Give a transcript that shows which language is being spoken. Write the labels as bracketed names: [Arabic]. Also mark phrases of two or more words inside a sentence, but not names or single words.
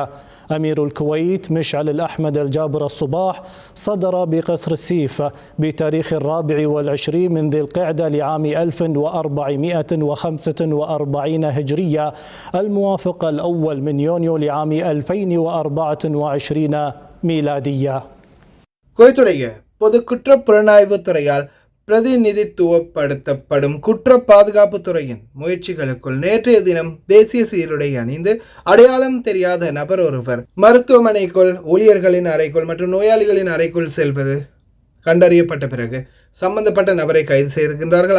[Arabic] أمير الكويت مشعل الأحمد الجابر الصباح صدر بقصر السيف بتاريخ 24 من ذي القعدة لعام 1445 هجرية الموافق الأول من يونيو لعام 2024 ميلادية. [Tamil] குவைத்துடைய பொது குற்ற புலனாய்வு துறையால் பிரதிநிதித்துவப்படுத்தப்படும் குற்ற பாதுகாப்பு துறையின் முயற்சிகளுக்குள் நேற்றைய தினம் தேசிய சீருடை அணிந்து அடையாளம் தெரியாத நபர் ஒருவர் மருத்துவமனைக்குள், ஊழியர்களின் அறைக்குள் மற்றும் நோயாளிகளின் அறைக்குள் செல்வது கண்டறியப்பட்ட பிறகு சம்பந்தப்பட்ட நபரை கைது செய்திருக்கின்றார்கள்.